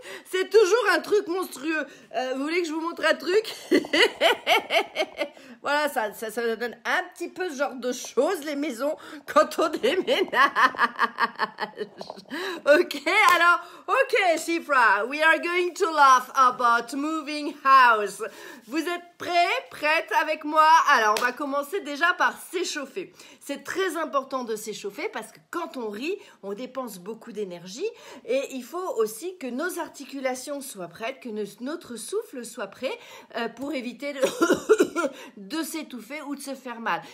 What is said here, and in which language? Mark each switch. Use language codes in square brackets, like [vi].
[fr] C'est toujours un truc monstrueux. Vous voulez que je vous montre un truc? Voilà, ça donne un petit peu ce genre de choses, les maisons, quand on déménage. [en] Ok, alors, ok, Shifra, we are going to laugh about moving house. [fr] Vous êtes prête avec moi? Alors, on va commencer déjà par s'échauffer. C'est très important de s'échauffer parce que quand on rit, on dépense beaucoup d'énergie et il faut aussi que nos articulations soient prêtes, que notre souffle soit prêt pour éviter de s'étouffer ou de se faire mal.